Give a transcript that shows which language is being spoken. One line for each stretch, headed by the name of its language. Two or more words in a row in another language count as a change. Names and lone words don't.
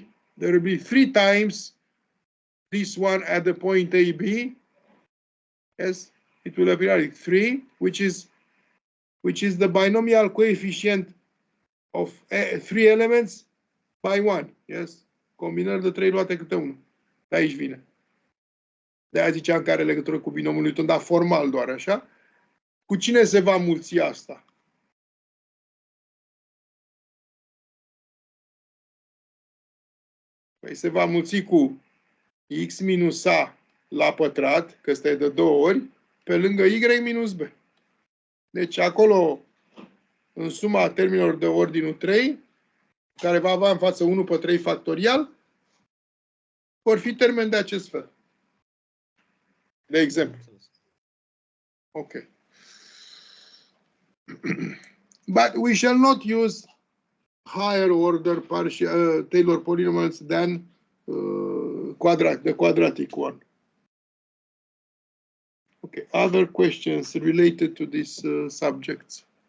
English: There will be 3 times this one at the point AB. Yes, it will appear like 3, which is the binomial coefficient of 3 elements by 1. Yes,
Romanian: combinări de 3 luate câte 1. De aici vine. De-aia ziceam că are legătură cu binomul Newton, dar formal doar așa. Cu cine se va mulți asta? Păi se va mulți cu x minus a la pătrat, că ăsta e de 2 ori, pe lângă y minus b. Deci acolo, în suma termenilor de ordinul 3, care va avea în față 1 pe 3 factorial, vor fi termeni de acest fel. De exemplu. Ok.
English: But we shall not use higher order partial Taylor polynomials than the quadratic one. Okay, other questions related to these subjects?